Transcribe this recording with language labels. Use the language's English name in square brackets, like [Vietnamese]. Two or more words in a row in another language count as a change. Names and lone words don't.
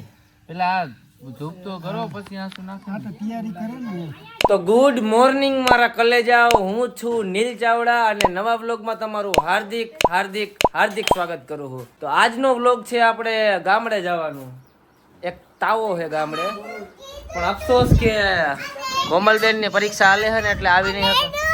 [Gujarati] પેલા ધૂપ તો કરો પછી આંસુ નાખો. હા તો તૈયારી કરે ને. તો [English] good morning [Gujarati] મારા કલેજાઓ, હું છું નીલ ચાવડા અને નવા વ્લોગમાં તમારું હાર્દિક હાર્દિક હાર્દિક સ્વાગત કરું છું. તો આજનો વ્લોગ છે આપણે ગામડે જવાનું. એક તાવો છે ગામડે, પણ અફસોસ કે કોમલબેન ની પરીક્ષા હાલે છે ને એટલે આવી નહીં હતો.